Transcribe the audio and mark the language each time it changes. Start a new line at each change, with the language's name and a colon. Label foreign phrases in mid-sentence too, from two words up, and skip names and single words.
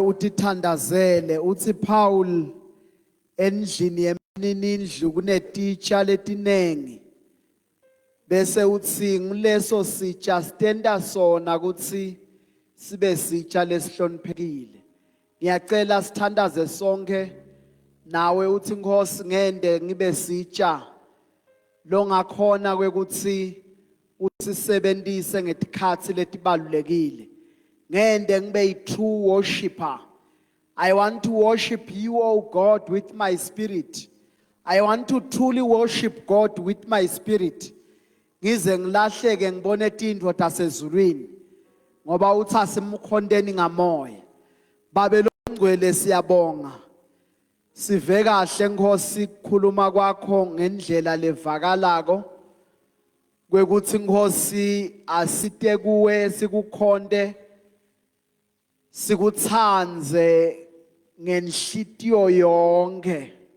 Swati: utithandazele uthi Paul endlini yeminindlu kuneteacher letinengi bese uthi ngileso sitsha stenda sona ukuthi sibe sitsha lesihloniphekile. Ngiyacela sithandaze sonke nawe uthi Nkosi ngende ngibe sitsha longakhona kwekuthi usisebenzise ngetikhathi letibalulekile ngende ngibe yi-
English: true worshipper. I want to worship you, O God, with my spirit. I want to truly worship God with my spirit.
Swati: Ngize ngilahleke ngibone tindvo tasezulwini ngoba uthi asimkhondeni ngamoya. Babelongcwele siyabonga. Sive kahle Nkosi kukhuluma kwakho ngendlela levakalako kwekuthi Nkosi asite kuwe sikukhonde sikutsanze ngenhlitiyo yonke.